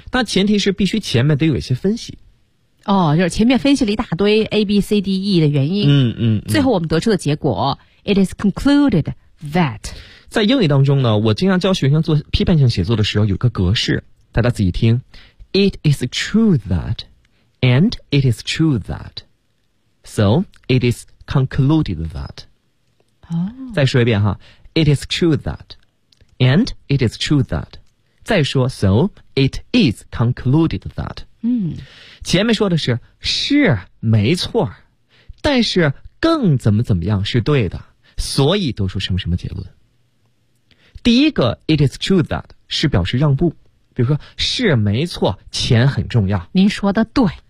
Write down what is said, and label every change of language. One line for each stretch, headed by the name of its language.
Chinese: 那前提是必须前面得有一些分析，哦，就是前面分析了一大堆 ABCDE 的原因，嗯 嗯， 嗯，最后我们得出的结果 it is concluded that。在英语当中呢，我经常教学生做批判性写作的时候有个格式，大家仔细听。
English: It is true that and it is true that so it is concluded that、哦、再说一遍哈， It is true that and it is true that 再说 so it is concluded that、嗯、
Chinese: 前面说的是没错，但是更怎么怎么样是对的，所以得出什么什么结论。第一个 it is true that 是表示让步，比如说是没错，钱很重要，您说的对。